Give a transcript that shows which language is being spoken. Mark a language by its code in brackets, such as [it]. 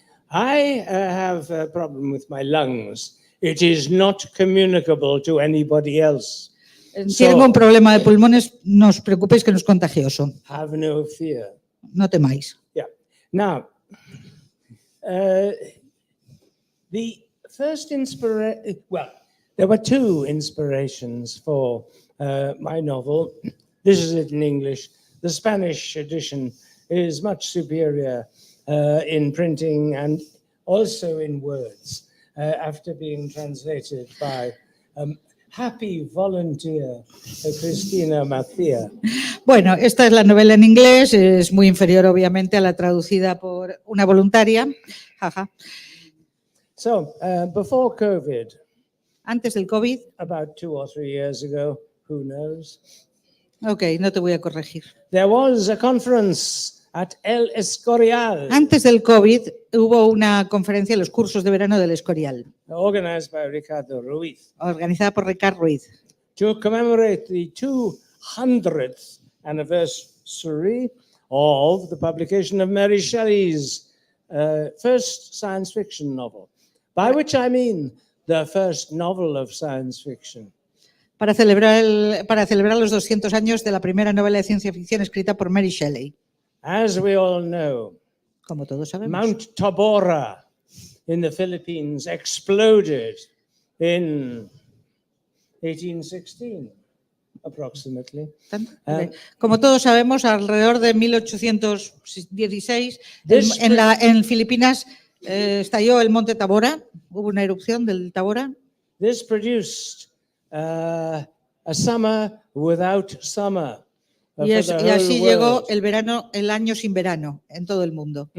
[en] I have a problem with my lungs. It is not communicable to anybody else. [es] Tengo un problema de pulmones, no os preocupéis que no es contagioso. [en] Have no fear. [es] No temáis. Yeah. [en] Now, the first there were two inspirations for my novel. This is it in English. The Spanish edition is much superior in printing and also in words. after being translated by happy volunteer Cristina Macía. [es] Bueno, esta es la novela en inglés, es muy inferior obviamente a la traducida por una voluntaria. Jaja. [en] So, before COVID, [es] Antes del COVID, [en] about 2 or 3 years ago, who knows, [es] ok, no te voy a corregir. [en] there was a conference at El Escorial, [es] Antes del COVID hubo una conferencia en los cursos de verano del Escorial, [en] organized by Ricardo Ruiz, [es] organizada por Ricardo Ruiz, [en] to commemorate the 200th anniversary of the publication of Mary Shelley's first science fiction novel, by which I mean the first novel of science fiction. [es] para celebrar los 200 años de la primera novela de ciencia ficción escrita por Mary Shelley. [en] As we all know, [es] Como todos sabemos. [en] Mount Tabora in the Philippines exploded in 1816, approximately. [es] Como todos sabemos, alrededor de 1816, en Filipinas estalló el monte Tabora, hubo una erupción del Tabora. [en] This produced a summer without summer. [es] Y así llegó el año sin verano en todo el mundo.